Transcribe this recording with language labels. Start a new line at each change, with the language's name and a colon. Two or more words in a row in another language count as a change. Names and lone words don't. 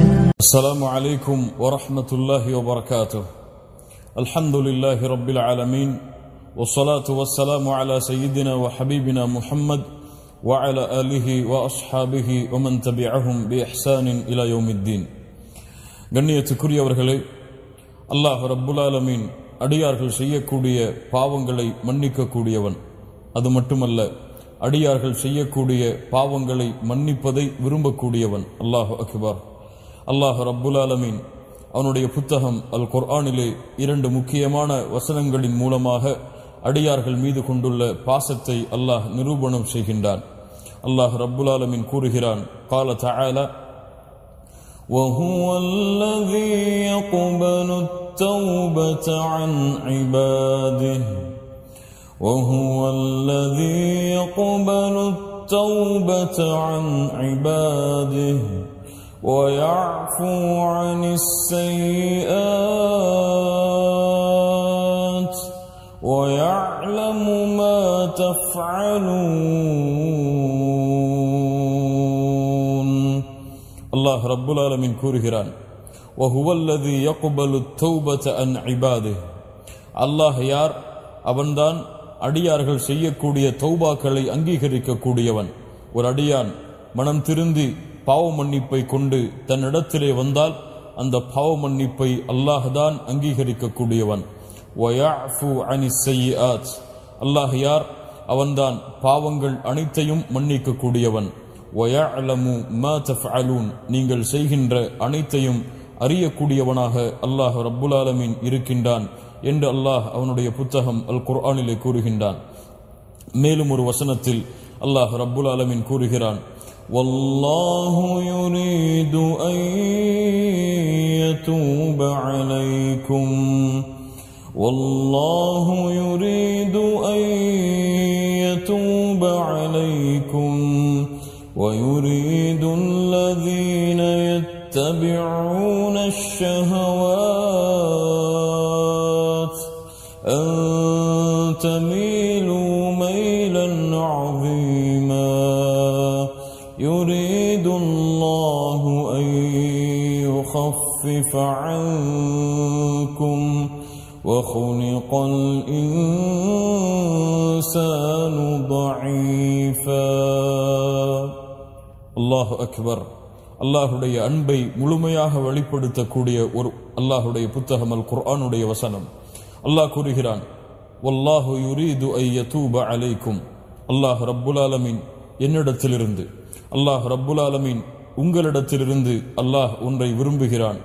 Arabic: السلام عليكم ورحمة الله وبركاته. الحمد لله رب العالمين، والصلاة والسلام على سيدنا وحبيبنا محمد وعلى آله وأصحابه ومن تبعهم بإحسان إلى يوم الدين.
Tamil: கண்ணியத்துக்குரியவர்களே,
Arabic: الله رب العالمين
Tamil: அடியார்கள் செய்யக்கூடிய பாவங்களை மன்னிக்கக்கூடியவன். அது மட்டுமல்ல, அடியார்கள் செய்யக்கூடிய பாவங்களை மன்னிப்பதை விரும்பக்கூடியவன்.
Arabic: الله أكبر. الله رب العالمين
Tamil: அவனுடைய புத்தகம் அல் குர்ஆனிலே 2 முக்கியமான வசனங்களின் மூலமாக அடியார்கள் மீது கொண்டுள்ள பாசத்தை அல்லாஹ் நிரூபணம் செய்கின்றான்.
Arabic: الله رب العالمين
Tamil: கூறுகிறான்,
Arabic: قال تعالى: وهو الذي يقبل التوبة عن عباده وهو الذي يقبل التوبة عن عباده ويعفو عن السيئات ويعلم ما تفعلون. الله رب العالمين
Tamil: கூறுகிறான்,
Arabic: وهو الذي يقبل التوبة عن عباده.
Tamil: அல்லாஹ் யார்? அவன்தான் அடியார்கள் செய்யக்கூடிய தௌபாக்களை அங்கீகரிக்கக்கூடியவன். ஒரு அடியான் மனம் திருந்தி பாவ மன்னிப்பை கொண்டு தன்னிடத்திலே வந்தால் அந்த பாவ மன்னிப்பை அல்லாஹ்தான் அங்கீகரிக்கக்கூடியவன்.
Arabic: ويعفو عن السيئات.
Tamil: அல்லாஹ் யார்? அவன்தான் பாவங்கள் அனைத்தையும் மன்னிக்கக்கூடியவன்.
Arabic: ويعلم ما تفعلون.
Tamil: நீங்கள் செய்கின்ற அனைத்தையும் அறியக்கூடியவனாக
Arabic: الله رب العالمين
Tamil: இருக்கின்றான் என்று அல்லாஹ் அவனுடைய புத்தகம் அல் குர்ஆனிலே கூறுகின்றான். மேலும் ஒரு வசனத்தில்
Arabic: الله رب العالمين
Tamil: கூறுகிறான்,
Arabic: والله يريد أن يتوب عليكم والله يريد أن يتوب عليكم ويريد الذين يتبعون الشهوات أن تميلوا ميلا عظيما يريد الله أن يخفف عنكم وخلق الإنسان ضعيفا. الله أكبر.
Tamil: அல்லாஹுடைய அன்பை முழுமையாக வெளிப்படுத்தக்கூடிய ஒரு அல்லாஹுடைய புத்தகம் அல் குர்ஆனுடைய வசனம். அல்லாஹ் கூறுகிறான்,
Arabic: والله يريد أن يتوب عليكم. الله رب العالمين
Tamil: என்னிடத்திலிருந்து,
Arabic: الله رب العالمين
Tamil: உங்களிடத்திலிருந்து அல்லாஹ் ஒன்றை விரும்புகிறான்.